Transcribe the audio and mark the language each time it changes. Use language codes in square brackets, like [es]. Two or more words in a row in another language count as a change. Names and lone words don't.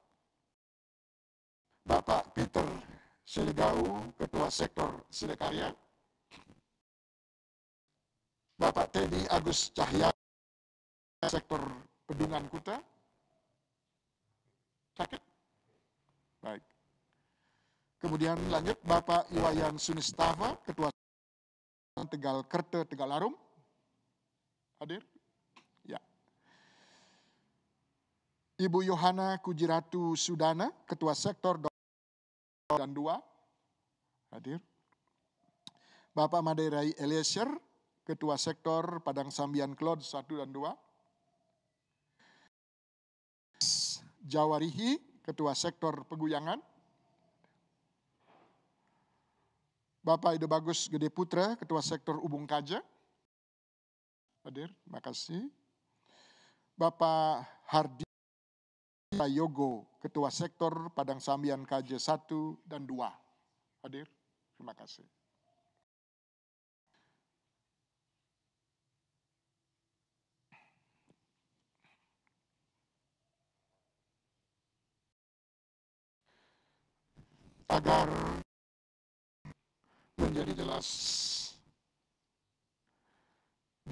[id] Bapak Peter Silegau, Ketua Sektor Silekarya, Bapak Teddy Agus Cahya, Sektor Pedungan Kuta. Sakit? Baik. Kemudian lanjut Bapak Iwayan Sunistava, Ketua Tegal Kerte Tegalarum. Hadir? Ya. Ibu Yohana Kujiratu Sudana, Ketua Sektor dan 2. Hadir. Bapak Maderai Eliezer, Ketua Sektor Padang Sambian Klod 1 dan 2. Jawarihi, Ketua Sektor Peguyangan. Bapak Ide Bagus Gede Putra, Ketua Sektor Ubung Kaja. Hadir, terima kasih. Bapak Hardi Yogo, Ketua Sektor Padang Sambian KJ 1 dan 2. Hadir, terima kasih. Agar menjadi jelas di